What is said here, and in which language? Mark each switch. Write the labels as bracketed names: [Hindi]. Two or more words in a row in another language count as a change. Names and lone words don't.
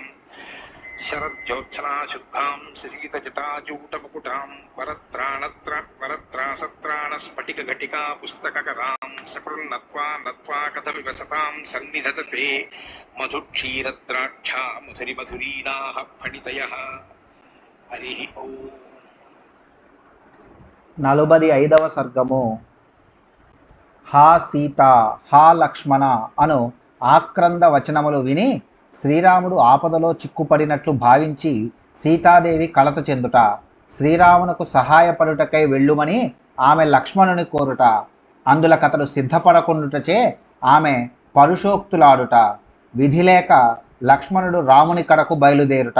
[Sanskrit] शरज्योत्सना शुद्धां शशीतजटाजूटमुकुटां वरत्रासत्राणस्फटिकघटिका पुस्तककरां सकृन्नत्वा नत्वा कथमिव सतां सन्निधत्ते मधुक्षीरद्राक्षा मधुरिमधुरीणाः फणितयः। हरि ओं। [Telugu] 45వ సర్గము. హా సీత హా లక్ష్మణ అను ఆక్రంద వచనములు విని శ్రీరాముడు ఆపదలో చిక్కుపడినట్లు భావించి సీతాదేవి కలత చెందుట, శ్రీరామునకు సహాయపడుటకై వెళ్ళుమని ఆమె లక్ష్మణుని కోరుట, అందులకతడు సిద్ధపడకుండుటచే ఆమె పరుషోక్తులాడుట, విధిలేక లక్ష్మణుడు రాముని కడకు బయలుదేరుట.